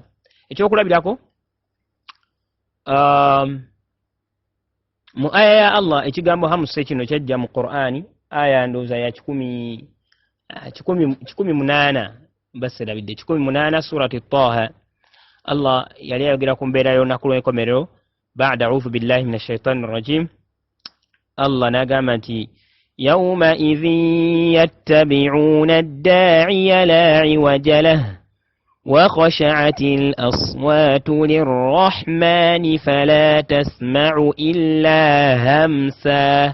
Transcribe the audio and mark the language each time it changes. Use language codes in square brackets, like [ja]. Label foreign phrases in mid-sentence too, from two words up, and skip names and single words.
[lg] Ekyokulabirako mu aya ya Allah ekigambo hamsu kino kyajja mu Qur'ani aya ndowooza ya 18 baserabidde 18 surati Taha. Allah yali ayogera ku mbeera y'olunaku lw'enkomerero [ar] بعد أعوذ بالله من الشيطان الرجيم. [lg] Allah n'agamba nti [ar] يومئذ يتبعون الداعي لا عوج له وخشعت الأصوات للرحمن فلا تسمع إلا همسا.